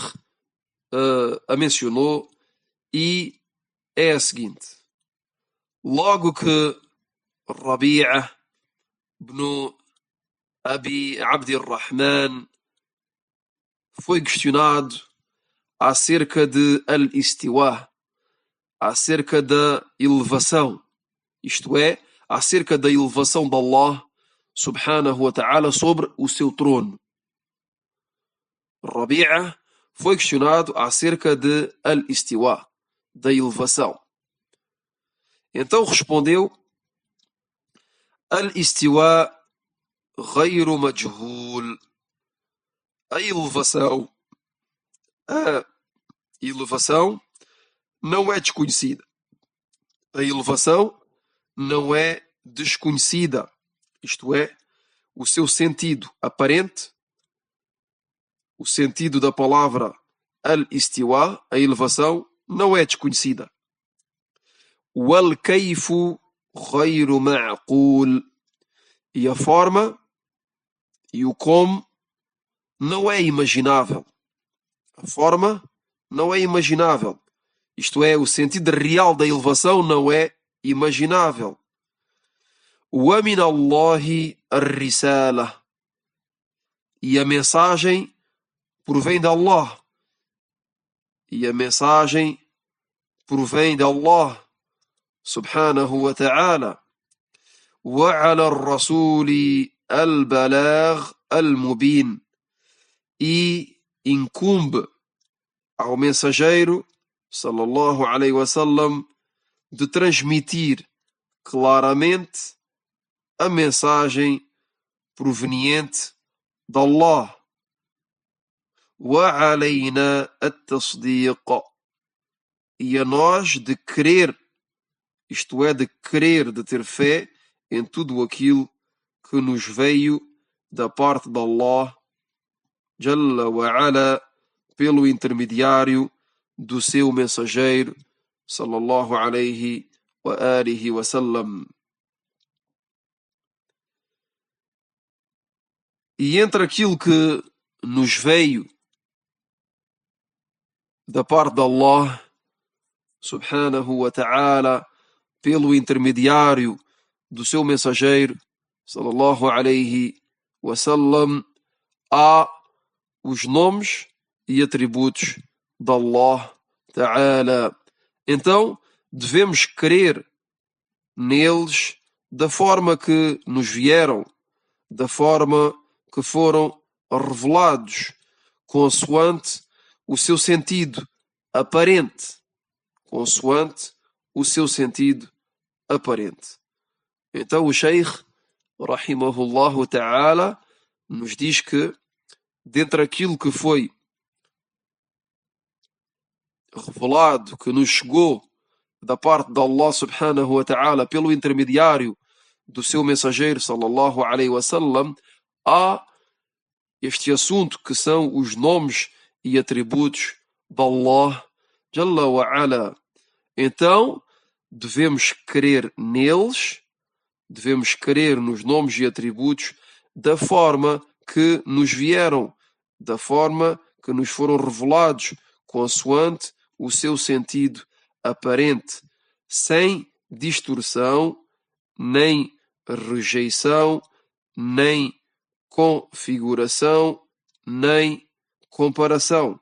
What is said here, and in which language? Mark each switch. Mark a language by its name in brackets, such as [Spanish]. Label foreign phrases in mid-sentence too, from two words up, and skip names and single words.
[Portuguese] a mencionou, e é a seguinte: logo que Rabi'a ibn Abi Abdirrahman foi questionado acerca de al-istiwa, acerca da elevação, isto é, acerca da elevação de Allah [Arabic] سبحانه وتعالى [Portuguese] sobre o seu trono. Rabi'a foi questionado acerca de al-istiwa, da elevação. Então respondeu: [Arabic] الاستواء غير مجهول. [Portuguese] A elevação não é desconhecida. A elevação não é desconhecida. Isto é, o seu sentido aparente, o sentido da palavra al-istiwa, a elevação, não é desconhecida. [Arabic] والكيف غير معقول. [Portuguese] E a forma e o como não é imaginável. A forma não é imaginável. Isto é, o sentido real da elevação não é imaginável. [Arabic] ومن الله الرسالة. [Portuguese] E a mensagem provém de Allah. E a mensagem provém de Allah [Arabic] سبحانه وتعالى. وعلى الرسول البلاغ المبين. [Portuguese] E incumbe ao mensageiro [Arabic] صلى الله عليه وسلم [Portuguese] de transmitir claramente a mensagem proveniente de Allah. [Arabic] وعلينا التصديق. [Portuguese] E a nós de crer, isto é, de crer, de ter fé em tudo aquilo que nos veio da parte de Allah [Arabic] جل وعلا [Portuguese] pelo intermediário do seu mensageiro, [Arabic] صلى الله عليه وآله وسلم. [Portuguese] E entre aquilo que nos veio da parte de Allah, [Arabic] سبحانه وتعالى, [Portuguese] pelo intermediário do seu mensageiro, [Arabic] صلى الله عليه وسلم, [Portuguese] há os nomes e atributos de [Arabic] الله تعالى. [Portuguese] Então, devemos crer neles da forma que nos vieram, da forma que foram revelados, consoante o seu sentido aparente. Consoante o seu sentido aparente. Então o Sheikh, [Arabic] رحمه الله تعالى, [Portuguese] nos diz que, dentre aquilo que foi revelado, que nos chegou da parte de Allah [Arabic] سبحانه وتعالى [Portuguese] pelo intermediário do seu mensageiro, [Arabic] صلى الله عليه وسلم, [Portuguese] há este assunto que são os nomes e atributos de Allah [Arabic] جل وعلا. [Portuguese] Então, devemos crer neles, devemos crer nos nomes e atributos da forma que nos vieram, da forma que nos foram revelados, consoante o seu sentido aparente, sem distorção, nem rejeição, nem configuração, nem comparação.